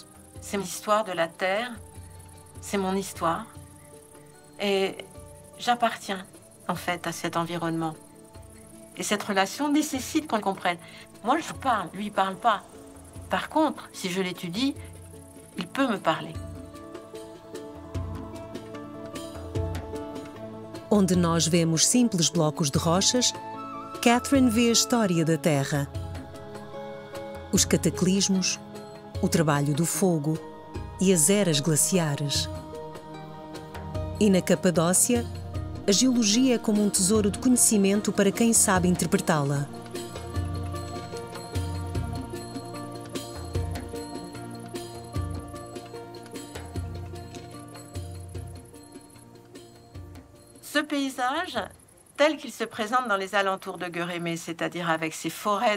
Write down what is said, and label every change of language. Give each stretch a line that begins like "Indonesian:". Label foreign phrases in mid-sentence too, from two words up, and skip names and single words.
French: C'est l'histoire de la Terre, c'est mon histoire. Et j'appartiens en fait à cet environnement. Et cette relation nécessite qu'on le comprenne. Moi, je parle, lui, il parle pas. Par contre, si je l'étudie, il peut me parler.
Portuguese: Onde nós vemos simples blocos de rochas, Catherine vê a história da Terra. Os cataclismos, o trabalho do fogo e as eras glaciares. E na Capadócia, a geologia é como um tesouro de conhecimento para quem sabe interpretá-la.
French: Ce paysage, tel qu'il se présente dans les alentours de Guérémé, c'est-à-dire avec ses forêts